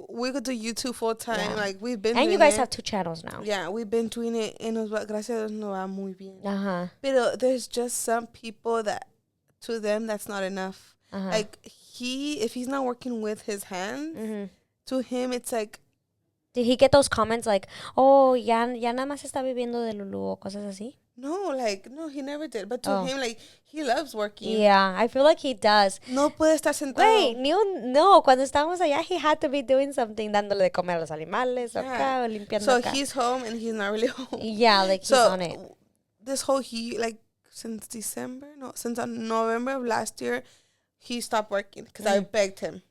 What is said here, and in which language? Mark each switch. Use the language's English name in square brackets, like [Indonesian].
[English] we could do YouTube full time. Yeah. Like, we've been. And you guys have 2 channels now. Yeah, we've been doing it, and [Spanish] gracias a Dios no va muy bien. [English] But there's just some people that, to them, that's not enough. Like, if he's not working with his hands, to him it's like. Did he get those comments like, oh, [Spanish] ya nada más está viviendo de Lulu o cosas así? [English] No, he never did. But to him, like, he loves working. Yeah, I feel like he does. [Spanish] No puede estar sentado. [English] Wait, [Spanish] no, cuando estábamos allá, [English] he had to be doing something, [Spanish] dándole de comer a los animales, acá, o limpiando [English] so [Spanish] acá. [English] He's home, and he's not really home. Yeah, like, he's on it. This whole, since November of last year, he stopped working, because I begged him.